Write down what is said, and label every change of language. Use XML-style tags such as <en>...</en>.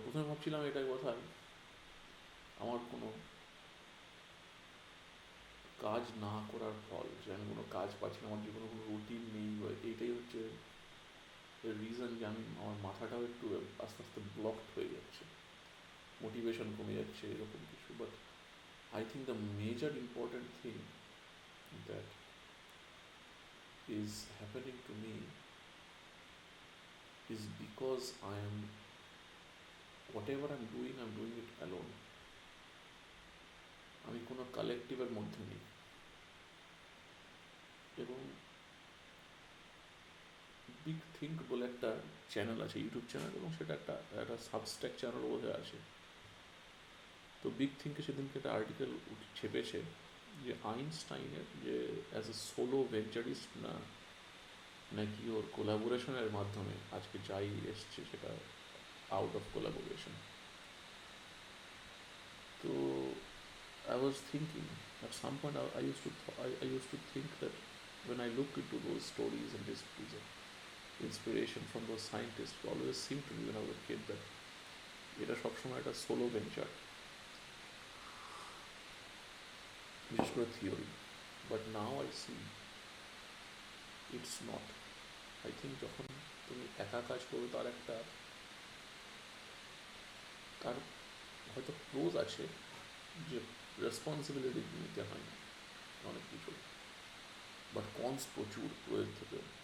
<bn>প্রথমে ভাবছিলাম এটাই কথা, আমার কোনো কাজ না করার ফল, যে আমি কোনো কাজ পাচ্ছি না, আমার জীবনে কোনো রুটিন নেই, বা এইটাই হচ্ছে রিজন যে আমার মাথাটাও একটু আস্তে আস্তে ব্লকড হয়ে যাচ্ছে, মোটিভেশন কমে যাচ্ছে, এরকম কিছু।</bn> <en>But I think the major important thing that is happening to me is because I am, whatever I'm doing it alone.</en> <bn>আমি কোনো কালেকটিভের মধ্যে নেই। এবং বিগ থিঙ্ক বলে একটা চ্যানেল আছে, ইউটিউব চ্যানেল, এবং সেটা একটা একটা সাবস্ট্যাক চ্যানেল বোধহয় আছে। তো বিগ থিঙ্কে সেদিনকে একটা আর্টিকেল ছেপেছে যে আইনস্টাইনের যে</bn> <en>as a solo venturist</en> <bn>না, নাকি ওর কোলাবোরেশনের মাধ্যমে আজকে যাই এসছে সেটা</bn> <en>Out of collaboration. তো I was thinking at some point I used to think that when I look into those stories and histories of inspiration from those scientists, it always seemed to me when I was a kid that</en> <bn>এটা সবসময় একটা solo venture, বিশেষ করে theory.</bn> <en>But now I see it's not. I think</en> <bn>যখন তুমি একা কাজ করবে তার হয়তো ক্লোজ আছে যে রেসপন্সিবিলিটি নিতে হয় না অনেক কিছু, বাট কনস প্রচুর প্রয়োগ থেকে।</bn>